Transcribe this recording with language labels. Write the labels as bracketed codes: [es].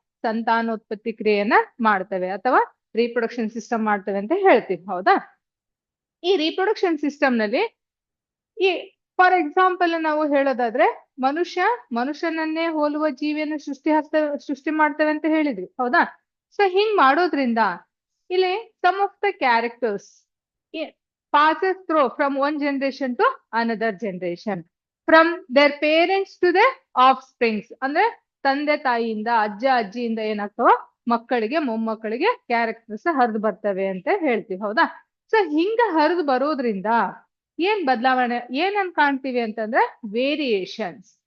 [kn] ಸಂತಾನೋತ್ಪತ್ತಿ ಕ್ರಿಯೆಯನ್ನ ಮಾಡ್ತವೆ ಅಥವಾ ರೀಪ್ರೊಡಕ್ಷನ್ ಸಿಸ್ಟಮ್ ಮಾಡ್ತವೆ ಅಂತ ಹೇಳ್ತೀವಿ. ಹೌದಾ? ಈ ರೀಪ್ರೊಡಕ್ಷನ್ ಸಿಸ್ಟಮ್ ನಲ್ಲಿ ಈ [en] for example [kn] ನಾವು ಹೇಳೋದಾದ್ರೆ, ಮನುಷ್ಯನನ್ನೇ ಹೋಲುವ ಜೀವಿಯನ್ನು ಸೃಷ್ಟಿ ಮಾಡ್ತೇವೆ ಅಂತ ಹೇಳಿದ್ವಿ. ಹೌದಾ? ಸೊ ಹಿಂಗ್ ಮಾಡೋದ್ರಿಂದ ಇಲ್ಲಿ [en] Some of the characters passes through from one generation to another generation, from their parents to their offsprings. [kn] ಅಂದ್ರೆ ತಂದೆ ತಾಯಿಯಿಂದ, ಅಜ್ಜಿಯಿಂದ ಏನಾಗ್ತಾವ? ಮಕ್ಕಳಿಗೆ, ಮೊಮ್ಮಕ್ಕಳಿಗೆ ಕ್ಯಾರೆಕ್ಟರ್ಸ್ ಹರಿದು ಬರ್ತವೆ ಅಂತ ಹೇಳ್ತೀವಿ. ಹೌದಾ? ಸೊ ಹಿಂಗ ಹರಿದು ಬರೋದ್ರಿಂದ ಏನ್ ಬದಲಾವಣೆ ಏನನ್ ಕಾಣ್ತೀವಿ ಅಂತಂದ್ರೆ ವೇರಿಯೇಷನ್ಸ್.